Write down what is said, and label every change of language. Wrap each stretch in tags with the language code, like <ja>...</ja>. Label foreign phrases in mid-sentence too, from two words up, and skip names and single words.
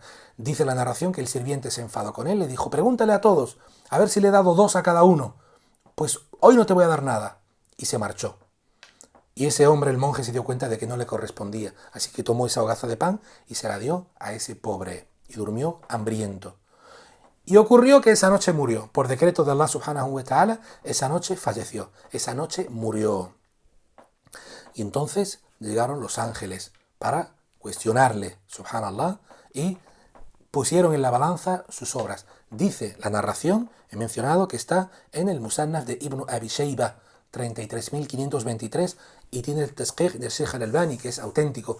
<es>Dice la narración que el sirviente se enfadó con él, le dijo, pregúntale a todos, a ver si le he dado 2 a cada uno. Pues hoy no te voy a dar nada. Y se marchó. Y ese hombre, el monje, se dio cuenta de que no le correspondía, así que tomó esa hogaza de pan y se la dio a ese pobre, y durmió hambriento. Y ocurrió que esa noche murió. Por decreto de Allah</es> <ar>سبحانه وتعالى,</ar> <es>esa noche falleció. Esa noche murió. Y entonces llegaron los ángeles para cuestionarle, subhanallah, y pusieron en la balanza sus obras. Dice la narración, he mencionado que está en el Musannaf de Ibn Abi Shayba, 33.523, y tiene el Tasqih de Sheikh al-Albani, que es auténtico.</es>